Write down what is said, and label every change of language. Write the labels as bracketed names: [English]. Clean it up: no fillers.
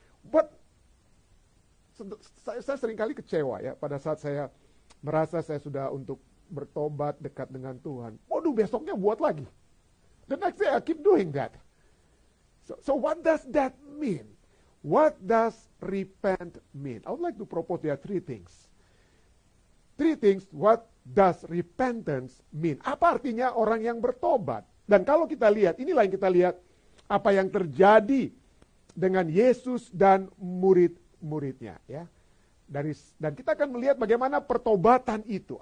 [Indonesian] But saya seringkali kecewa pada saat saya merasa saya sudah untuk bertobat dekat dengan Tuhan. Waduh, besoknya buat lagi. [English] The next day I keep doing that. So what does that mean? What does repent mean? I would like to propose there are three things. Three things, what does repentance mean? [Indonesian] Apa artinya orang yang bertobat? Dan kalau kita lihat, inilah yang kita lihat apa yang terjadi dengan Yesus dan murid-muridnya. Dan kita akan melihat bagaimana pertobatan itu.